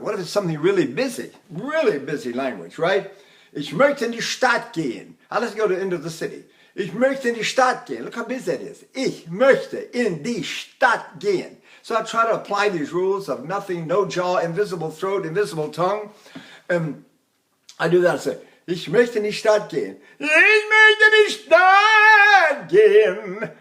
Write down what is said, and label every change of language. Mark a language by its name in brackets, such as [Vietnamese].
[English] What if it's something really busy language, right? [German] Ich möchte in die Stadt gehen. [English] Let's go into the city. [German] Ich möchte in die Stadt gehen. [English] Look how busy that is. [German] Ich möchte in die Stadt gehen. [English] So I try to apply these rules of nothing, no jaw, invisible throat, invisible tongue. And I do that. I say, [German] ich möchte in die Stadt gehen. Ich möchte in die Stadt gehen.